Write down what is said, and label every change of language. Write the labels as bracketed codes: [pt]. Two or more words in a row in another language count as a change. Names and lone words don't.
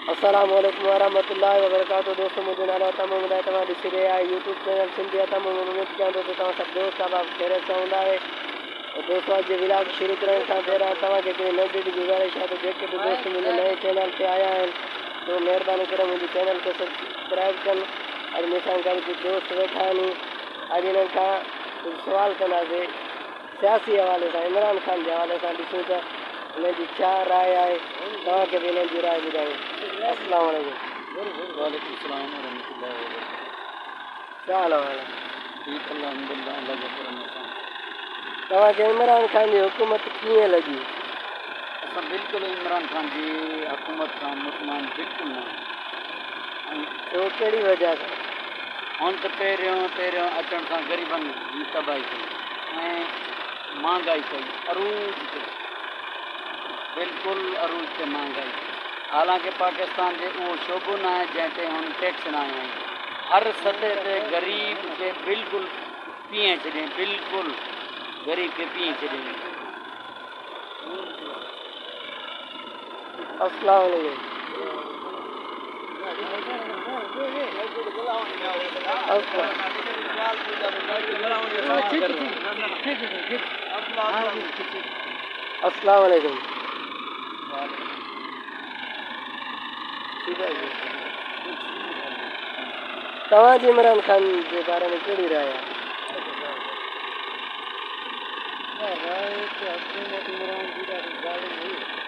[ar] السلام عليكم ورحمة الله وبركاته. [sd] दोस्तों मुझे नाला तमाम ॿुधाए तव्हां ॾिसी रहिया आहियो यूट्यूब चैनल सिंधी तमामु उमेद कयां थो त तव्हां सभु दोस्त अहबाब ख़ैरियत सां हूंदा आहे। दोस्तों अॼु विलाग शुरू करण खां पहिरियां तव्हांखे हिकिड़ी नंढी गुज़ारिश आहे त जेके बि दोस्त मुंहिंजे नए चैनल ते आया आहिनि तो महिरबानी करे मुंहिंजे चैनल खे सब्सक्राइब कनि। अॼु मूंसां गॾु कुझु दोस्त वेठा आहिनि। अॼु हिननि खां कुझु सुवाल कंदासीं सियासी हवाले सां, इमरान खान जे हवाले सां। ॾिसूं त हिननि जी छा राय आहे, तव्हांखे बि हिननि जी राय ॿुधायूं। [ar] السلام عليكم. وعليكم السلام ورحمة الله وبركاته. [ur] کیا حال ہے? [sd] ठीक अल्हम्दुलिल्लाह, अल्लाह जो करम सां। तव्हांखे इमरान खान जी हुकूमत कीअं लॻी? असां बिल्कुलु इमरान खान जी हुकूमत खां मुतमइन बिल्कुलु न आहियूं। छो, कहिड़ी वजह सां? हुन त पहिरियों अचण सां ग़रीबनि जी तबाही कई ऐं महांगाई कई, अरूज ते, बिल्कुलु अरूज ते महांगाई। हालांकि पाकिस्तान जे उहो शोबो न आहे जंहिं ते हुन टैक्स न आया आहिनि। हर सतह ते ग़रीब खे बिल्कुलु पीए छॾियईं, बिल्कुलु ग़रीब खे पीए छॾियईं। [ar] السلام عليكم. السلام عليكم. [sd] तव्हांजी इमरान खान जे बारे में कहिड़ी राय आहे? हुकूमत इमरान जी ॾाढी ज़ालिम हुई।